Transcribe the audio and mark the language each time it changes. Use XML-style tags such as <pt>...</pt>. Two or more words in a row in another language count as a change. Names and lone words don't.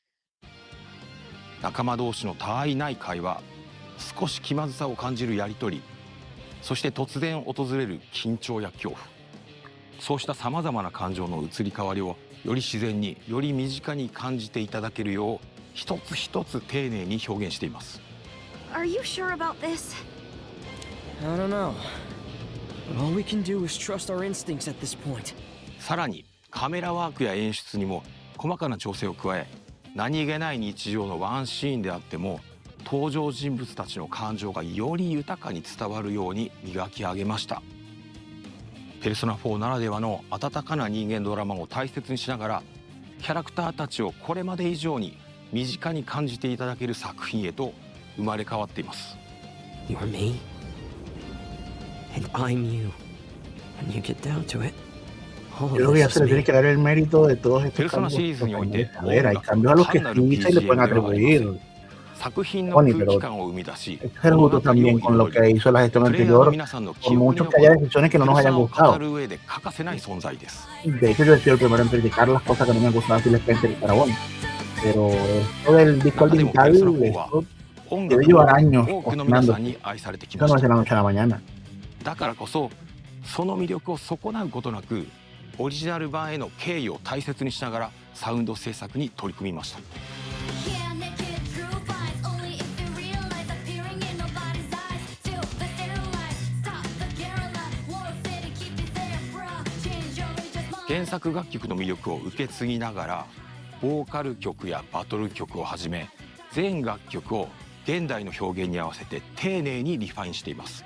<ja>仲間同士のたわいない会話、少し気まずさを感じるやり取り、そして突然訪れる緊張や恐怖、そうしたさまざまな感情の移り変わりをより自然に、より身近に感じていただけるよう、一つ一つ丁寧に表現しています。</ja> <en>Are you sure about this? I don't know. All we can do is trust our instincts at this point.</en> <ja>さらにカメラワークや演出にも細かな調整を加え、何気ない日常のワンシーンであっても登場人物たちの感情がより豊かに伝わるように磨き上げました。ペルソナ4ならではの温かな人間ドラマを大切にしながら、キャラクターたちをこれまで以上に身近に感じていただける作品へと生まれ変わっています。</ja> <en>You're me, and I'm you. When you get down to it,</en> <es>Yo creo que ya se le tiene que dar el mérito de todos estos cambios. A ver, hay cambios a los que sí se le pueden atribuir.</es> <ja>作品の空気感を生み出し、</ja> <es>ser justo también con lo que hizo la gestión</es> <ja>プレイヤーの</ja> <es>anterior,</es> <ja>皆さんの</ja> <es>por</es> <ja>記憶に</ja> <es>mucho</es> <ja>残</ja> <es>que haya</es> <ja>る</ja> <es>decisiones que no</es> <ja>ペ</ja> <es>nos</es> <ja>ルソ</ja> <es>hayan</es> <ja>ナを語</ja> <es>gustado.</es> <ja>る上で欠かせない存在です。</ja> <es>De hecho, yo he sido el primero en criticar las cosas que no me gustaban Phil Spencer y Parabón. Pero esto del disco digital, esto debe llevar años</es> <ja>多くの皆さんに</ja> <es>cocinándose.</es> <ja>愛されてき</ja> <es>Eso</es> <ja>ま</ja> <es>no</es> <ja>し</ja> <es>es de</es> <ja>た。</ja> <es>la noche a la mañana.</es> <ja>だからこそ、その魅力を損なうことなく、オリジナル版への敬意を大切にしながらサウンド制作に取り組みました。原作楽曲の魅力を受け継ぎながら、ボーカル曲やバトル曲をはじめ全楽曲を現代の表現に合わせて丁寧にリファインしています。</ja>